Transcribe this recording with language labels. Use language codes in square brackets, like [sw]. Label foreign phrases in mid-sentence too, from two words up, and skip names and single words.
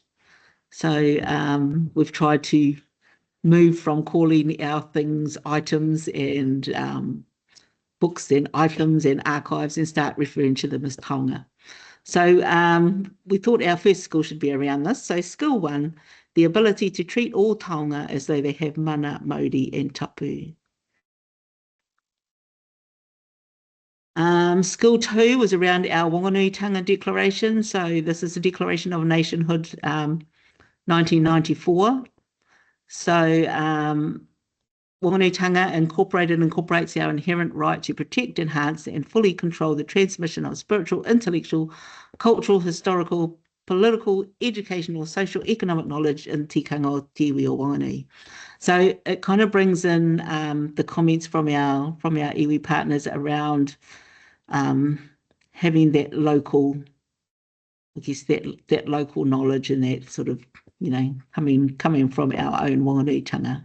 [en] So we've tried to move from calling our things items and books and items and archives and start referring to them as taonga. So we thought our first skill should be around this. So skill 1, the ability to treat all taonga as though they have [mi] mana, mauri [en] and tapu. Skill 2 was around our Whanganui-tanga Declaration. So this is a Declaration of Nationhood 1994. So Whanganui-tanga incorporates our inherent right to protect, enhance and fully control the transmission of spiritual, intellectual, cultural, historical, political, educational, social, economic knowledge in [mi] tikanga o te iwi o Whanganui. [en] So it kind of brings in the comments from our iwi partners around having that local, I guess that local knowledge and that sort of, you know, coming from our own Whanganui-tanga.